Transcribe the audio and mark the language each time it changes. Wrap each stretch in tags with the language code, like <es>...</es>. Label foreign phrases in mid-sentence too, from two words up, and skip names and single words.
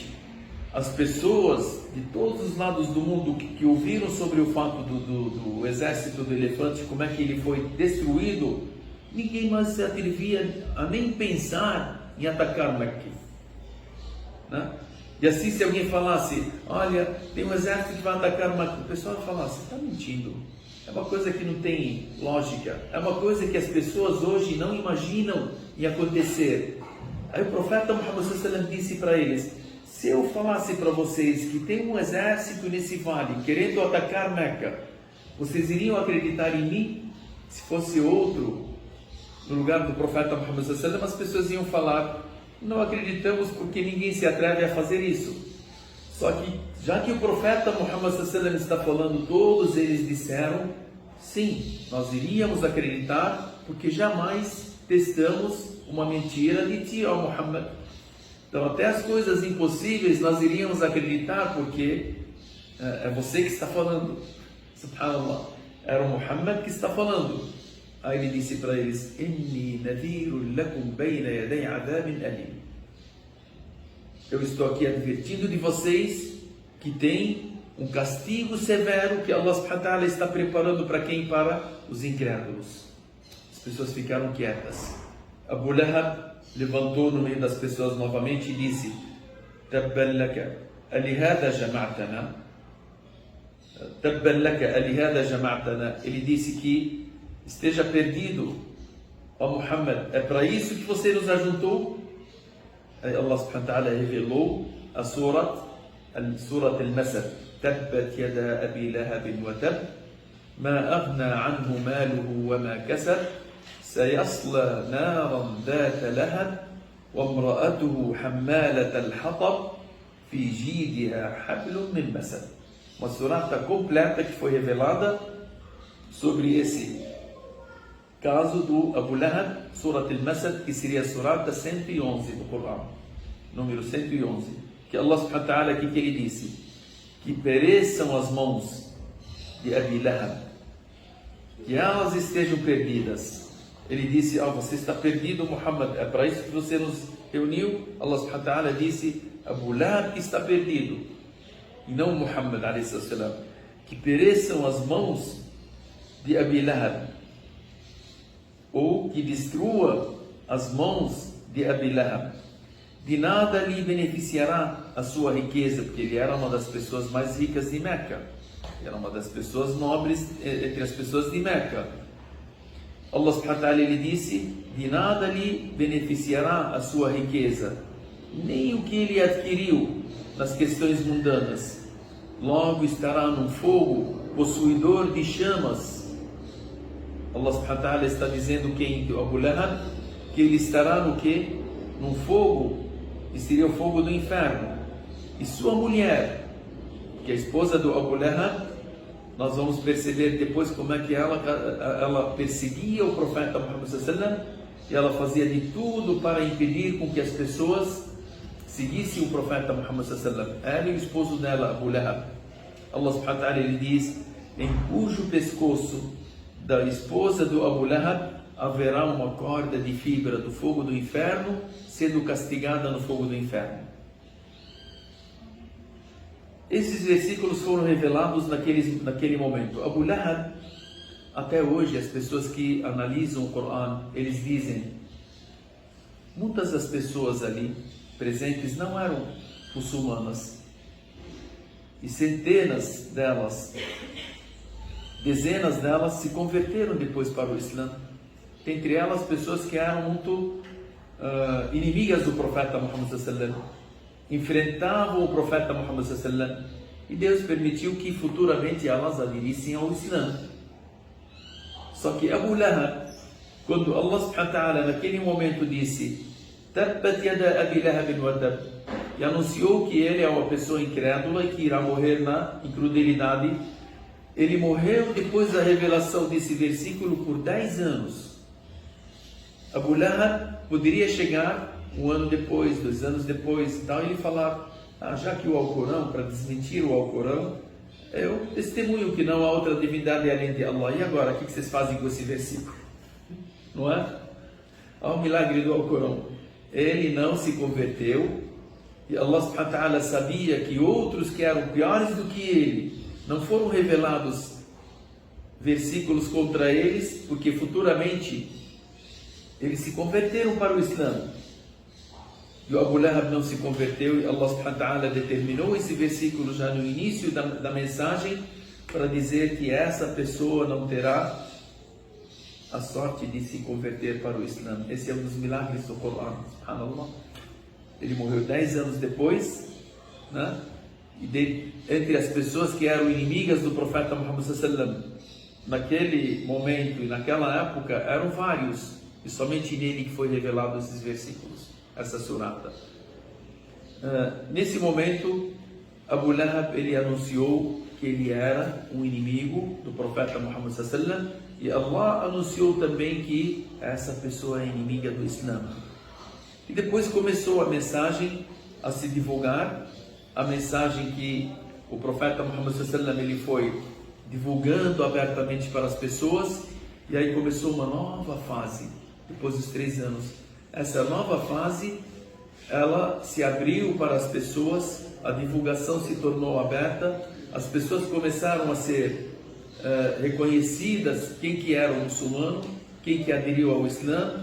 <pt>As pessoas de todos os lados do mundo que ouviram sobre o fato do exército do elefante, como é que ele foi destruído, ninguém mais se atrevia a nem pensar em atacar Meca, né? E assim, se alguém falasse: olha, tem um exército que vai atacar Meca, o pessoal ia falar: você está mentindo. É uma coisa que não tem lógica, é uma coisa que as pessoas hoje não imaginam em acontecer. Aí o profeta Muhammad</pt> <ar>صلى الله عليه وسلم</ar> <pt>disse para eles: se eu falasse para vocês que tem um exército nesse vale querendo atacar Meca, vocês iriam acreditar em mim? Se fosse outro no lugar do profeta Muhammad</pt> <ar>صلى الله عليه وسلم,</ar> <pt>as pessoas iam falar: não acreditamos porque ninguém se atreve a fazer isso. Só que, já que o profeta Muhammad</pt> <ar>صلى الله عليه وسلم</ar> <pt>está falando, todos eles disseram: sim, nós iríamos acreditar, porque jamais testamos uma mentira de ti, ó Muhammad. Então, até as coisas impossíveis nós iríamos acreditar, porque é você que está falando. Subhanallah, era o Muhammad que está falando. Aí ele disse para eles:</pt> <ar>إني نذير لكم بين يدي عذاب أليم.</ar> <pt>Eu estou aqui advertindo de vocês que tem um castigo severo que Allah</pt> <ar>سبحانه وتعالى</ar> <pt>está preparando para quem? Para os incrédulos. As pessoas ficaram quietas. Abu Lahab levantou no meio das pessoas novamente e disse:</pt> <ar>تبا لك ألهذا جمعتنا. تبا لك ألهذا جمعتنا.</ar> <pt>Ele disse que esteja perdido, ó Muhammad, é para isso que você nos ajuntou? Aí Allah subhanahu wa ta'ala revelou a surat al-Masad:</pt> <ar>تبت يدا أبي لهب وتب ما أغنى عنه ماله وما كسب سيصلى نارا ذات لهب وامرأته حمالة الحطب في جيدها حبل من مسد.</ar> <pt>Uma surata completa que foi revelada sobre esse caso do Abu Lahab, Surat al-Masad, que seria a surata 111 do Corão, número 111, que Allah</pt> <ar>سبحانه وتعالى</ar> <pt>aqui que ele disse: que pereçam as mãos de Abi Lahab, que elas estejam perdidas. Ele disse: você está perdido, Muhammad, é para isso que você nos reuniu? Allah</pt> <ar>سبحانه وتعالى</ar> <pt>disse: Abu Lahab que está perdido, e não Muhammad</pt> <ar>عليه السلام.</ar> <pt>Que pereçam as mãos de Abi Lahab, ou que destrua as mãos de Abi Lahab. De nada lhe beneficiará a sua riqueza, porque ele era uma das pessoas mais ricas de Meca, era uma das pessoas nobres entre as pessoas de Meca. Allah</pt> <ar>سبحانه وتعالى,</ar> <pt>ele disse: de nada lhe beneficiará a sua riqueza, nem o que ele adquiriu nas questões mundanas. Logo estará num fogo possuidor de chamas. Allah</pt> <ar>سبحانه وتعالى</ar> <pt>está dizendo quem? Abu Lahab, que ele estará no quê? Num fogo, que seria o fogo do inferno. E sua mulher, que é a esposa do Abu Lahab, nós vamos perceber depois como é que ela perseguia o profeta Muhammad</pt> <ar>صلى الله عليه وسلم,</ar> <pt>e ela fazia de tudo para impedir com que as pessoas seguissem o profeta Muhammad</pt> <ar>صلى الله عليه وسلم.</ar> <pt>Ela e o esposo dela, Abu Lahab. Allah</pt> <ar>سبحانه وتعالى,</ar> <pt>ele diz: em cujo pescoço da esposa do Abu Lahab haverá uma corda de fibra do fogo do inferno, sendo castigada no fogo do inferno. Esses versículos foram revelados naquele momento. Abu Lahab, até hoje as pessoas que analisam o Corão, eles dizem, muitas das pessoas ali presentes não eram muçulmanas, e centenas delas, dezenas delas se converteram depois para o Islã, entre elas pessoas que eram muito inimigas do profeta Muhammad</pt> <ar>صلى الله عليه وسلم,</ar> <pt>enfrentavam o profeta Muhammad</pt> <ar>صلى الله عليه وسلم,</ar> <pt>e Deus permitiu que futuramente elas aderissem ao Islã. Só que Abu Lahab, quando Allah</pt> <ar>سبحانه وتعالى</ar> <pt>naquele momento disse</pt> <ar>تبت يدا أبي لهب وتب,</ar> <pt>e anunciou que ele é uma pessoa incrédula e que irá morrer na incredulidade, ele morreu depois da revelação desse versículo por 10 anos. Abu Lahab poderia chegar um ano depois, 2 anos depois e tal, e ele falar, já que o Alcorão, para desmentir o Alcorão, eu testemunho que não há outra divindade além de Allah. E agora, o que vocês fazem com esse versículo? Não é? Há um milagre do Alcorão. Ele não se converteu, e Allah</pt> <ar>سبحانه وتعالى</ar> <pt>sabia que outros que eram piores do que ele, não foram revelados versículos contra eles, porque futuramente eles se converteram para o Islã. E o Abu Lahab não se converteu, e Allah</pt> <ar>سبحانه وتعالى</ar> <pt>determinou esse versículo já no início da mensagem, para dizer que essa pessoa não terá a sorte de se converter para o Islã. Esse é um dos milagres do Corão, subhanallah. Ele morreu 10 anos depois, né? E entre as pessoas que eram inimigas do profeta Muhammad</pt> <ar>صلى الله عليه وسلم,</ar> <pt>naquele momento e naquela época, eram vários, e somente nele que foi revelado esses versículos, essa surata. Nesse momento, Abu Lahab, ele anunciou que ele era um inimigo do profeta Muhammad</pt> <ar>صلى الله عليه وسلم,</ar> <pt>e Allah anunciou também que essa pessoa é inimiga do Islã. E depois começou a mensagem a se divulgar, a mensagem que o profeta Muhammad</pt> <ar>صلى الله عليه وسلم,</ar> <pt>ele foi divulgando abertamente para as pessoas, e aí começou uma nova fase, depois dos 3 anos. Essa nova fase, ela se abriu para as pessoas, a divulgação se tornou aberta, as pessoas começaram a ser reconhecidas, quem que era o muçulmano, quem que aderiu ao Islã.</pt>